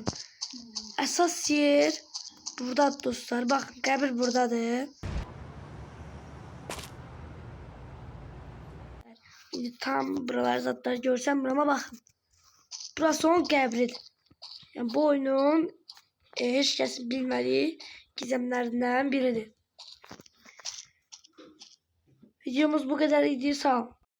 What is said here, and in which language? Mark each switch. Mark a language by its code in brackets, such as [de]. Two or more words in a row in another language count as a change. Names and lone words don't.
[az] Əsas yer buradadır dostlar. Bakın qəbir buradadır. [tr] Şimdi tam buralar zaten görsem burama bakın. [az] Burası onun qəbridir. Yani bu oyunun heç kəsin bilməli gizemlerinden biridir. [tr] Videomuz bu kadar idi. Sağ olun.